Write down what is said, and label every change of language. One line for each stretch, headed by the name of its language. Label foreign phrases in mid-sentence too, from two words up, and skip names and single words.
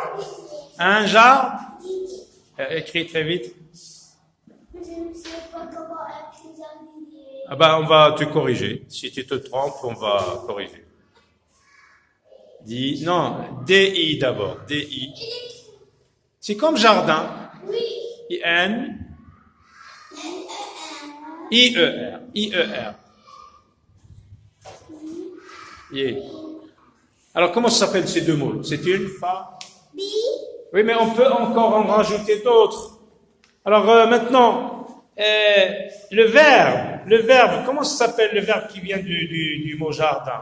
French: Un jardin. Écris très vite. Je ne sais pas comment écrire jardinier. Ah ben, on va te corriger. Si tu te trompes, on va corriger. Dis, non, D-I d'abord. D-I. C'est comme jardin. Oui. I-N. I-E-R. I-E-R. Yeah. Alors, comment s'appellent ces deux mots? C'est une fa. B. Oui, mais on peut encore en rajouter d'autres. Alors, maintenant, le verbe, comment s'appelle le verbe qui vient du mot jardin?